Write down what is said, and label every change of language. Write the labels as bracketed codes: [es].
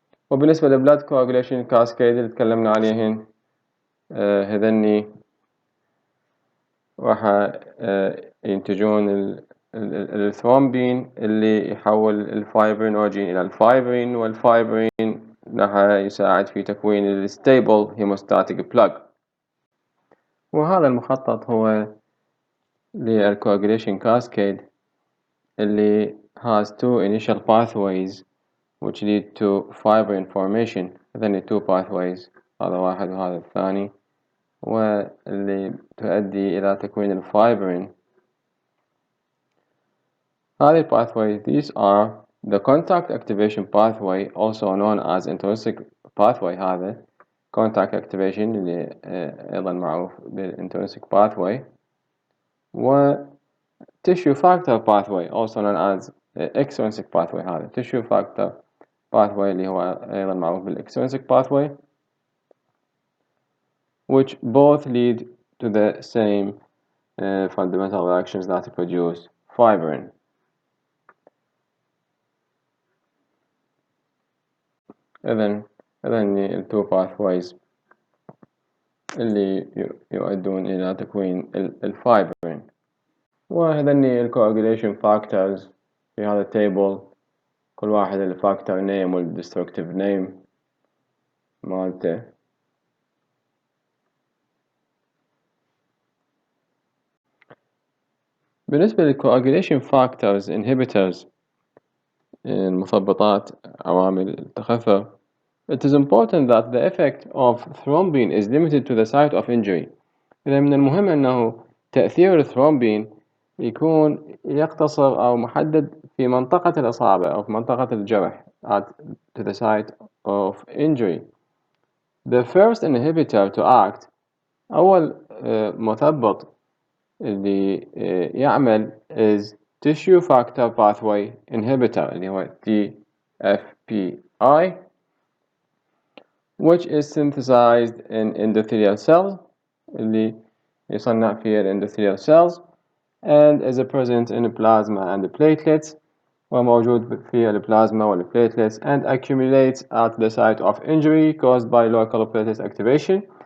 [ar] وبالنسبة للبلاد coagulation cascade اللي تكلمنا عليهن، هذني راح ينتجون الثرومبين اللي يحول الفايبرينوجين إلى الفايبرين، والفايبرين راح يساعد في تكوين الستيبل هيموستاتيك بلاج. وهذا المخطط هو [en] للcoagulation cascade [ar] اللي [en] has two initial pathways which lead to fibrin formation. [ar] هذني [en] two pathways، [ar] هذا واحد وهذا الثاني، واللي تؤدي إلى تكوين الفايبرين. هذه [en] pathways these are the contact activation pathway also known as intrinsic pathway. [ar] هذا [en] contact activation [ar] اللي أيضا معروف [en] بالintrinsic pathway، و tissue factor pathway also known as extrinsic pathway. [ar] هذا [en] tissue factor pathway [ar] اللي هو أيضا معروف [en] بالextrinsic pathway، which both lead to the same fundamental reactions that produce fibrin. [ar] إذن ال two pathways اللي يؤدون إلى تكوين الفايبرين. وهذني coagulation factors في هذا التيبل، كل واحد الفاكتور name والdestructive name مالته. بالنسبة [en] للcoagulation factors inhibitors [ar] المثبطات عوامل التخثر، [en] it is important that the effect of thrombin is limited to the site of injury. [ar] إذا من المهم أنه تأثير الثرومبين يكون يقتصر أو محدد في منطقة الإصابة أو في منطقة الجرح [en] to the site of injury. The first inhibitor to act [ar] أول مثبط اللي يعمل [en] is tissue factor pathway inhibitor [ar] اللي هو [en] TFPI, which is synthesized in endothelial cells [ar] اللي يصنع في [en] endothelial cells and is present in plasma and platelets [ar] وموجود في البلازما [en] والplatelets and accumulates at the site of injury caused by local platelet activation